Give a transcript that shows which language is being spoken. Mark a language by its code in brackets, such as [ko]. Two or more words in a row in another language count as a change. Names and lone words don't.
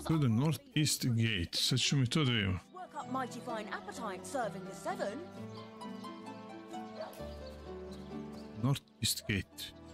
[en] To the northeast gate. [sr] Sad ću mi to da vidimo. [en] work up mighty fine appetite, serving the seven. Northeast gate.